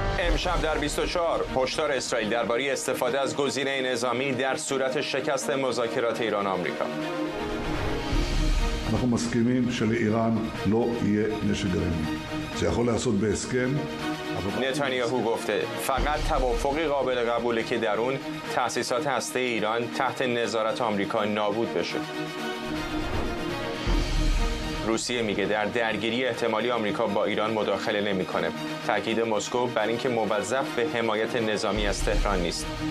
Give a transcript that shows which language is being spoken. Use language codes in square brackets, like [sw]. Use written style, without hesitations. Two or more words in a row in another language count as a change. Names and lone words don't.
[fa] امشب در 24 هشدار اسرائیل درباره استفاده از گزینه نظامی در صورت شکست مذاکرات ایران آمریکا. [he] אנחנו מסכימים שלאיראן לא יהיה נשק גרעיני. זה יכול להיעשות בהסכם. [fa] نتانیاهو گفته فقط توافقی قابل قبوله که در اون تأسیسات هسته ایران تحت نظارت آمریکا نابود بشه. روسیه میگه در درگیری احتمالی آمریکا با ایران مداخله نمیکنه. تاکید مسکو بر اینکه موظف به حمایت نظامی از تهران نیست.